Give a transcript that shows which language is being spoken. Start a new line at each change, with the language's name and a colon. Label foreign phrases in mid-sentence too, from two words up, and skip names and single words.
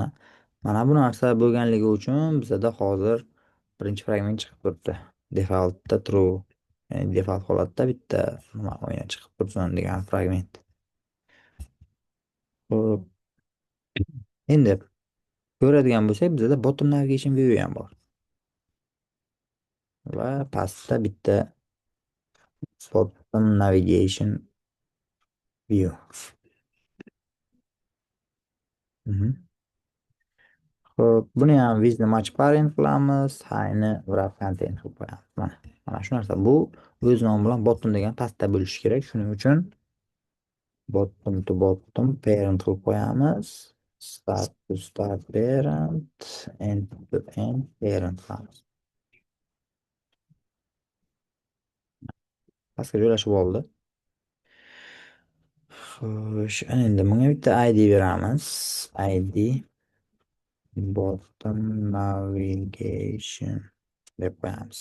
Uzbek: Mana bu narsa bo'lganligi uchun bizda hozir birinchi fragment chiqib turibdi.
English: Defaultda true.
Uzbek: Ya'ni default holatda bitta nima o'yin chiqib tursin degan fragment. Xo'p. Endi ko'radigan bo'lsak, bizda
English: bottom navigation view
Uzbek: ham bor. va pastda bitta
English: bottom navigation view.
Uzbek: Mhm. Ho'p, buni ham
English: with match parent
Uzbek: qilamiz.
English: Highni wrap content
Uzbek: qilib qo'yamiz. Mana shu narsa. Bu o'z nomi bilan bottom degan pastda bo'lishi kerak. Shuning uchun
English: bottom to bottom parent
Uzbek: qilib qo'yamiz.
English: Start to start parent, end to end parent qilamiz.
Uzbek: Pastga joylashib oldi. Xo'sh, ana endi bunga bitta ID beramiz.
English: ID bottom navigation
Uzbek: deb qo'yamiz.